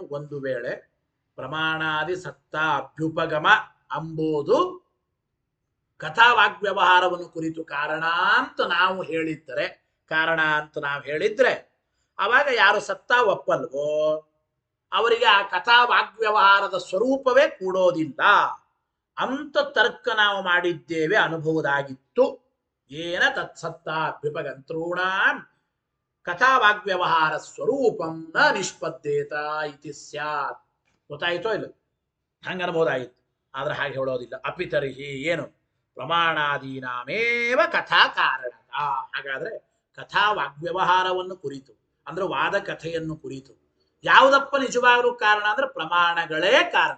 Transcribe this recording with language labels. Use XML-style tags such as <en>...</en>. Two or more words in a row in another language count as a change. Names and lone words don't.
<kn>ಒಂದು ವೇಳೆ ಪ್ರಮಾಣಾದಿ ಸತ್ತಾ ಅಭ್ಯುಪಗಮ ಅಂಬೋದು ಕಥಾ ವಾಗ್ವ್ಯವಹಾರವನ್ನು ಕುರಿತು ಕಾರಣ ಅಂತ ನಾವು ಹೇಳಿದ್ರೆ ಅವಾಗ ಯಾರು ಸತ್ತಾ ಒಪ್ಪಲ್ವೋ ಅವರಿಗೆ ಆ ಕಥಾ ವಾಗ್ವ್ಯವಹಾರದ ಸ್ವರೂಪವೇ ಕೂಡೋದಿಲ್ಲ ಅಂತ ತರ್ಕ ನಾವು ಮಾಡಿದ್ದೇವೆ, ಅನುಭವದಾಗಿತ್ತು.</kn> <sa>ಏನ ತತ್ಸತ್ತಾ ಅಭ್ಯುಪಗಂತ್ರೂಣ ಕಥಾ ವಾಗ್ವ್ಯವಹಾರ ಸ್ವರೂಪಂ ನ ನಿಷ್ಪದ್ದೇತ ಇತಿ ಸ್ಯಾತ್.</sa> <kn>ಗೊತ್ತಾಯಿತೋ ಇಲ್ಲ? ಹಂಗ ಅನ್ಬೋದಾಗಿತ್ತು, ಆದ್ರೆ ಹಾಗೆ ಹೇಳೋದಿಲ್ಲ.</kn> <sa>ಅಪಿತರ್ಹಿ ಏನು? ಪ್ರಮಾಣಾದೀನಾಮೇವ ಕಥಾ ಕಾರಣ.</sa> <kn>ಹಾಗಾದ್ರೆ ಕಥಾ ವಾಗ್ವ್ಯವಹಾರವನ್ನು ಕುರಿತು ಅಂದ್ರೆ ವಾದ ಕಥೆಯನ್ನು ಕುರಿತು ಯಾವುದಪ್ಪ ನಿಜವಾಗ್ಲೂ ಕಾರಣ ಅಂದ್ರೆ ಪ್ರಮಾಣಗಳೇ ಕಾರಣ.</kn>